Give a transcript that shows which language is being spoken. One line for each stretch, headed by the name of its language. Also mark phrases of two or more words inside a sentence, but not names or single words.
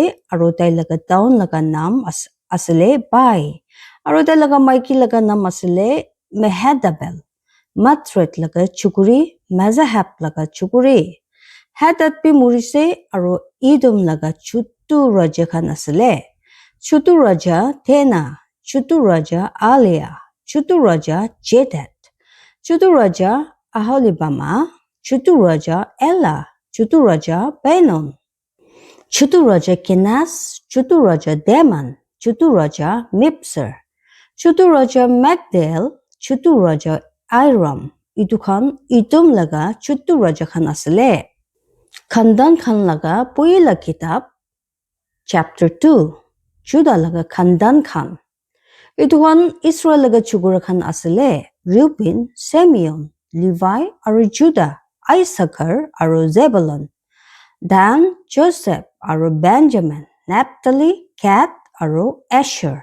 Naga Pidgin: Aru dai laga town laga nam asile Bai. Aru dai laga maiki laga nam asile Mehadabel. Matret laga chukuri Mazahab laga chukuri. Hadad pi murise aru Idum laga chutu raja khan asile. Chutu raja Tena, chutu raja Alia, chutu raja Jedat, chutu raja Aholibama, chutu raja Ella, chutu raja Benon, chutu raja Kenas, chutu raja Deman, chutu raja Mipser, chutu raja Magdal, chutu raja Iram. Itu khan Idum laga chutu raja khan asile. Khandan khan laga Poila kitab chapter 2 Judah laga Khandan khan. Itu khan Israel laga chukura khan asile Reuben, Simeon, Levi aru Judah, Issachar aru Zebulun, Dan, Joseph aru Benjamin, Naphtali, Gad aru Asher.